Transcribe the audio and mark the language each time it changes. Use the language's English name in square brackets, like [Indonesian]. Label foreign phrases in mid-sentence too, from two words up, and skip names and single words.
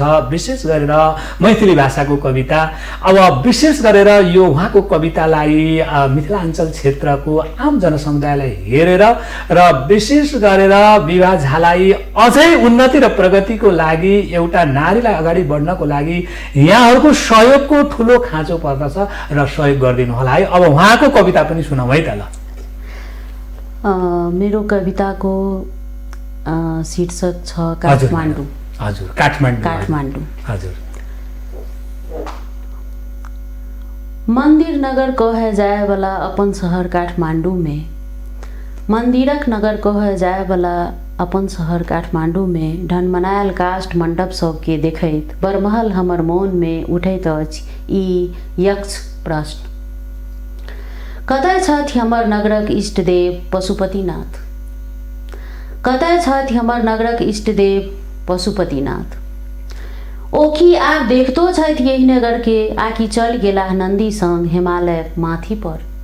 [Nepali] विशेष गरेर मैथिली भाषाको कविता, अब विशेष गरेर यो उहाँको कवितालाई मिथिलाञ्चल क्षेत्रको आम जनसमुदायलाई हेरेर र विशेष गरेर विभा झालाई अझै उन्नति र प्रगतिको लागि, एउटा नारीलाई अगाडि बढ्नको लागि यहाँहरूको सहयोगको ठुलो खाँचो पर्दछ र सहयोग गरिदिनु होला है। अब उहाँको कविता पनि सुनाउँ है त। ल, मेरो कविताको शीर्षक छ काठमाडौँ। हजुर, काठमाडौँ। काठमाडौँ। हजुर। [Maithili] मंदिर नगर कहे जाए वाला अपन शहर काठमांडू में, मंदिरक नगर कहे जाए वाला अपन शहर काठमांडू में, ढनमनायल काष्ठ मंडप सबके देखैत बरमहल हमर मोन में उठैत अछि ई यक्ष प्रश्न, कतय छथि हमर नगरक इष्टदेव पशुपतिनाथ, कतय छथि हमर नगरक इष्टदेव पशुपतिनाथ, ओखी आप देखतो छथि यही नगर के आकि चल गेला नंदी संग हिमालय माथी पर,